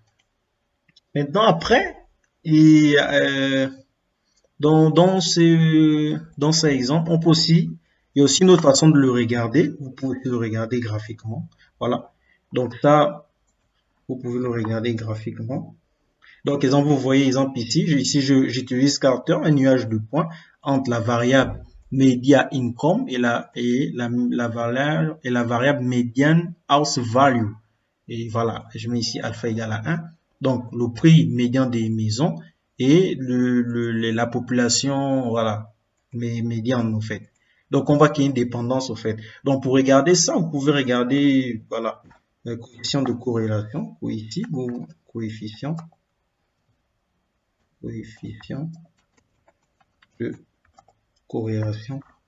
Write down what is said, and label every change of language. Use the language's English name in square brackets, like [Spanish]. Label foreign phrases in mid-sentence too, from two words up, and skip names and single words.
[French] Maintenant, après, et dans cet exemple, il y a aussi une autre façon de le regarder. Vous pouvez le regarder graphiquement. Voilà. Donc ça, vous pouvez le regarder graphiquement. Donc, exemple, vous voyez, exemple ici, j'utilise Carter, un nuage de points entre la variable [English] media income [French] et la variable [English] median house value. [French] Et voilà, je mets ici alpha égale à 1. Donc, le prix médian des maisons et la population, voilà, médiane, au fait. Donc, on voit qu'il y a une dépendance, au fait. Donc, pour regarder ça, vous pouvez regarder, voilà, le coefficient de corrélation, ou ici, ou coefficient de corrélation.